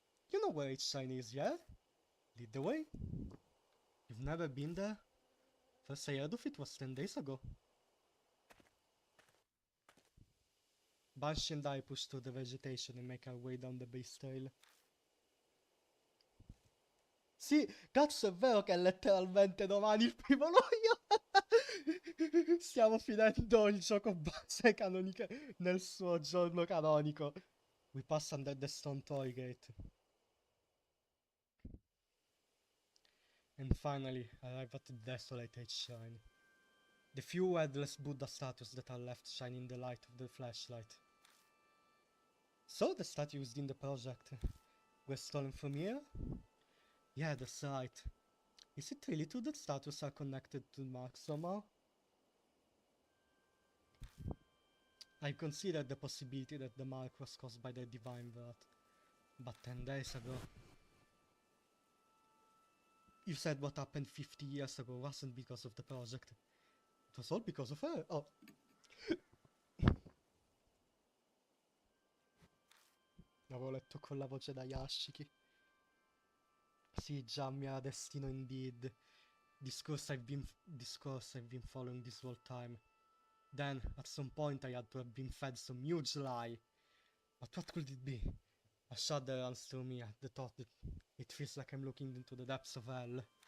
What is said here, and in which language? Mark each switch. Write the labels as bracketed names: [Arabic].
[English] You know where each shine is, yeah? Lead the way. You've never been there? First I heard of it was 10 days ago. Banshee and I push through the vegetation and make our way down the base trail. [Italian] Sì, cazzo è vero che è letteralmente domani il 1 luglio! Stiamo finendo il gioco base nel suo giorno canonico. [English] We pass under the stone toy gate. And finally arrive at the desolate H-Shrine. The few headless Buddha statues that are left shine in the light of the flashlight. So the statues in the project were stolen from here? Yeah, that's right. Is it really true that statues are connected to Mark somehow? I considered the possibility that the mark was caused by the divine wrath, but 10 days ago. You said what happened 50 years ago wasn't because of the project. It was all because of her. Oh. [Italian] L'avevo letto con la voce da Yashiki. Sì, già, mia destino indeed. [English] Discourse I've been following this whole time. Then, at some point, I had to have been fed some huge lie. But what could it be? A shudder runs through me at the thought that it feels like I'm looking into the depths of hell.